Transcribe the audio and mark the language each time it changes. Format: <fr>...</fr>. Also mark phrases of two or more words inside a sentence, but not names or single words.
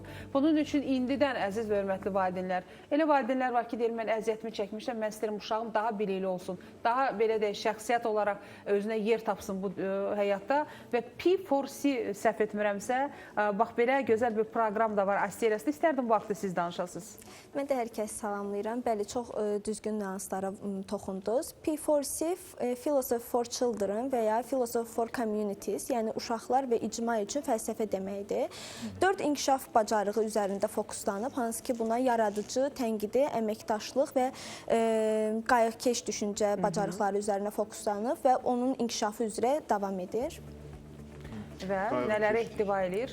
<az>Bunun üçün indidən əziz və hörmətli valideynlər, elə valideynlər var ki, deyir, mən əziyyətimi çəkmişəm, mən istəyirəm uşağım daha bilikli olsun, daha belə də şəxsiyyət olaraq özünə yer tapsın bu həyatda və P4C səhv etmirəmsə, bax belə gözəl bir proqram da var Asteres'də. İstərdim bu haqda siz danışasınız. Mən də hər kəsi salamlayıram. Bəli, çox düzgün nüanslara toxundunuz.</az> <en>P4C, Philosophy for Children və ya Philosophy for Communities,</en> <az>yəni uşaqlar və icma üçün fəlsəfə deməkdir. 4 inkişaf bacarığı üzərində fokuslanıb, hansı ki, buna yaradıcı, tənqidi, əməkdaşlıq və qayğıkeş düşüncə bacarıqları üzərinə fokuslanıb və onun inkişafı üzrə davam edir. Və nələri ehtiva edir?</az>